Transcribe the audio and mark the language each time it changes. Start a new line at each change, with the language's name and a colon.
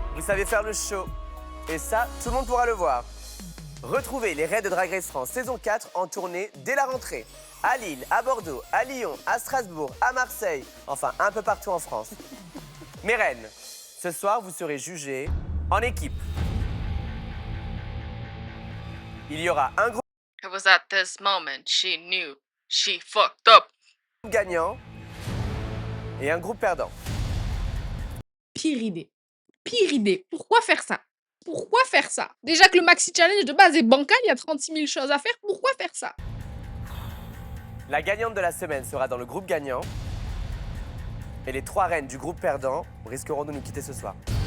French: Vous savez faire le show. Et ça, tout le monde pourra le voir. Retrouvez les raids de Drag Race France saison 4 en tournée dès la rentrée. À Lille, à Bordeaux, à Lyon, à Strasbourg, à Marseille, enfin un peu partout en France. Mes reines, ce soir, vous serez jugées en équipe. Il y aura un groupe
English: It was at this moment she knew she fucked up.
French: gagnant et un groupe perdant. Pire idée. Pire idée. Pourquoi faire ça? Pourquoi faire ça? Déjà que le maxi challenge de base est bancal, il y a 36 000 choses à faire. Pourquoi faire ça? La gagnante de la semaine sera dans le groupe gagnant. Et les 3 reines du groupe perdant risqueront de nous quitter ce soir.